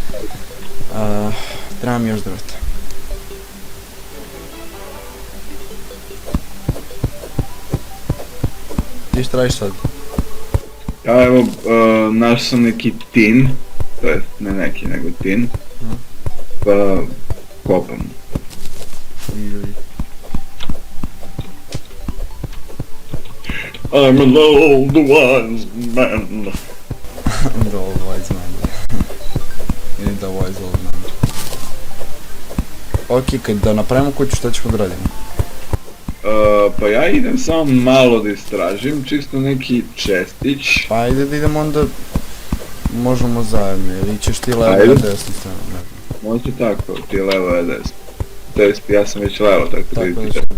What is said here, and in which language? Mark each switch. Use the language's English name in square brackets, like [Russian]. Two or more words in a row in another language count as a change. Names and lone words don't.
[Serbian] Treba mi još drveta. Ti šta radiš sad? Ja evo, našao sam neki tin, to je ne neki nego tin, pa kopam. [English] I'm an old wise man. The old wise man. Ili the wise old man. [Serbian] Ok, kad da napravimo kuću šta ćemo da radimo? Pa ja idem samo malo da istražim, čisto neki čestić. Pa ajde da idemo onda, možemo zajedno, ili ćeš ti levo na desnu stranu, ne znam. Može tako, ti levo je desno. To jest, ja sam već levo, tako da idete.